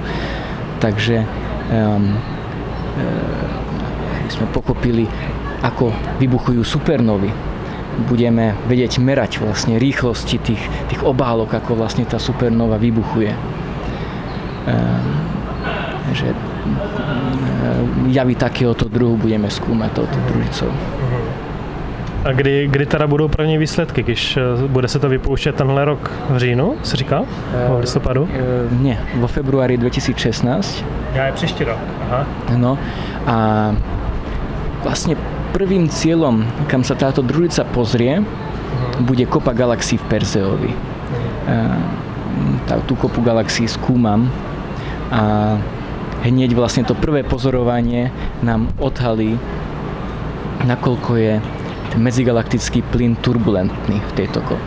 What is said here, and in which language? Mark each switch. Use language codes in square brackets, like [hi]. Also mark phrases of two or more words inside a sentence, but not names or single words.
[sk] Takže sme pochopili, ako vybuchujú supernovy. Budeme vedieť merať vlastne rýchlosti tých obálok, ako vlastne tá supernova vybuchuje. Že javy takéhoto druhu budeme skúmať touto družicou. [cs] A kdy teda budou první výsledky, když bude se to vypouštět tenhle rok v říjnu, se říká? V listopadu? [sk] Nie, vo februári 2016. [cs] Ja je příští rok, aha. [sk] No a vlastne prvým cieľom, kam sa táto družica pozrie, bude kopa galaxií v Perseovi. Tú kopu galaxií skúmam a hneď vlastne to prvé pozorovanie nám odhalí, nakoľko je ten medzigalaktický plyn turbulentný v tejto kope.